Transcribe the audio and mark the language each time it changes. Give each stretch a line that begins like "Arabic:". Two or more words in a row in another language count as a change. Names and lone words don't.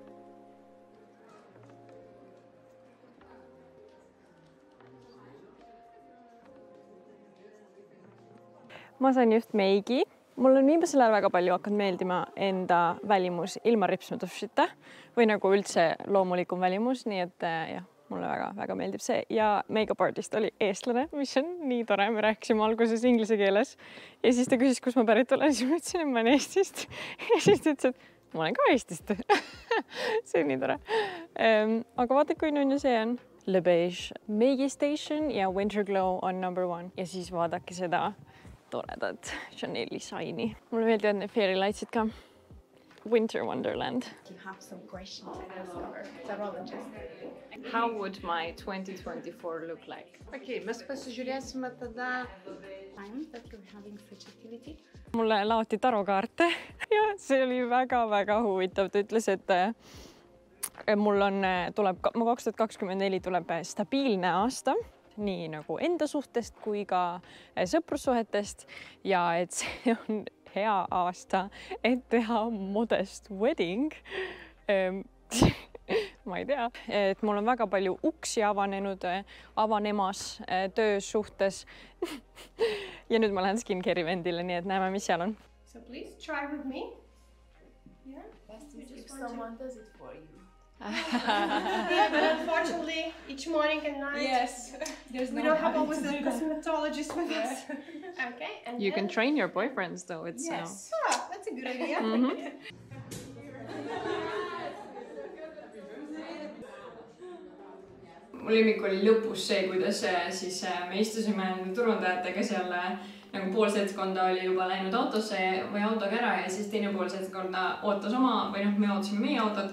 Estonian: Ma sain just meigi. Mul on viimasel ajal väga palju hakanud meeldima enda välimus ilma ripsmedušita või nagu üldse loomulikum välimus, nii et jah, mulle väga meeldib see. Ja
English: make-up artist
Estonian: oli eestlane, mis on nii tore. Me rääkisime alguses inglise keeles ja siis ta küsis, kus ma pärit olen. Siis ma ütlesin, et ma olen Eestist. Ja siis ta ütles, et ma olen ka Eestist. See on nii tore. Aga vaata, kui nüüd see on Le Beige Meigi Station ja Winter Glow on number 1. Ja siis vaadake seda toredat Chanel'i saini. Mulle meeldivad need
English: fairy lightsid
Estonian: ka. Winter Wonderland.
English: You have some questions I discovered. Tarologist. How would my 2024 look like? Окей, mēs pasižiūrėsime tada time that you're having fertility.
Estonian: Mulle laoti tarokaarte ja see oli väga huvitav. Ta ütles, et mul on, tuleb, 2024 tuleb stabiilne aasta. Nii nagu enda suhtest kui ka sõprussuhetest ja et see on hea aasta, et teha
English: modest wedding.
Estonian: Ma ei tea, et mul on väga palju uksi avanemas töös suhtes. Ja nüüd ma lähen
English: skincare eventile,
Estonian: nii et näeme, mis seal on.
English: So please try with me. Yeah. Best is if someone does it for you. Yeah, but unfortunately, each morning and night, Yes, we don't have always a cosmetologist with us. Okay, and You then, can train your boyfriends though. It's yes, that's a good idea.
Estonian: Mul lemmik oli lõpus see, kuidas siis me istusime turundajatega seal nagu pool seltskonda oli juba läinud autosse või autoga ära ja siis teine pool seltskonda ootas oma või noh, me ootasime meie autot.